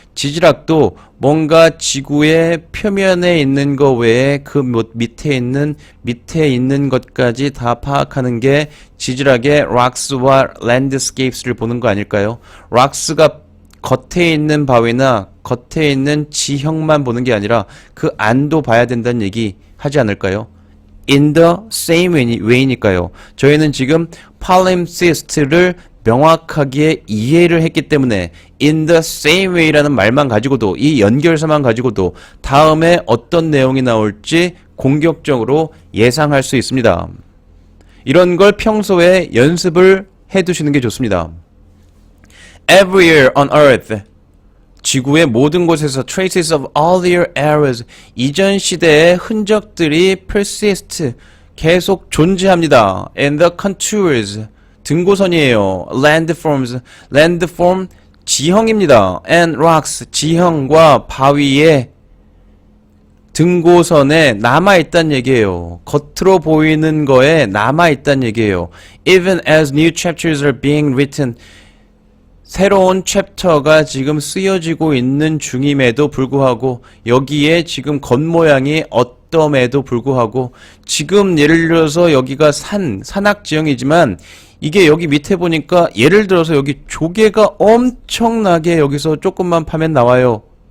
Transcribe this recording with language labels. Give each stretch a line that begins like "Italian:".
Korean: 지질학도 뭔가 지구의 표면에 있는 거 외에 그 밑에 있는 것까지 다 파악하는 게 지질학의 rocks와 landscapes를 보는 거 아닐까요? rocks가 겉에 있는 바위나 겉에 있는 지형만 보는 게 아니라 그 안도 봐야 된다는 얘기 하지 않을까요?
English: In the same way니까요.
Korean: 저희는 지금 palimpsest를 명확하게 이해를 했기 때문에 in the same way라는 말만 가지고도 이 연결사만 가지고도 다음에 어떤 내용이 나올지 공격적으로 예상할 수 있습니다. 이런 걸 평소에 연습을 해두시는 게 좋습니다.
English: Everywhere on earth
Korean: 지구의 모든 곳에서
English: traces of earlier eras
Korean: 이전 시대의 흔적들이
English: persist
Korean: 계속 존재합니다.
English: And the contours
Korean: 등고선이에요. landform 지형입니다.
English: and rocks
Korean: 지형과 바위의 등고선에 남아있단 얘기예요. 겉으로 보이는 거에 남아있단 얘기예요.
English: Even as new chapters are being written.
Korean: 새로운 챕터가 지금 쓰여지고 있는 중임에도 불구하고 여기에 지금 겉모양이 어떤에도 불구하고 지금 예를 들어서 여기가 산악지형이지만 이게 여기 밑에 보니까 예를 들어서 여기 조개가 엄청나게 여기서 조금만 파면 나와요.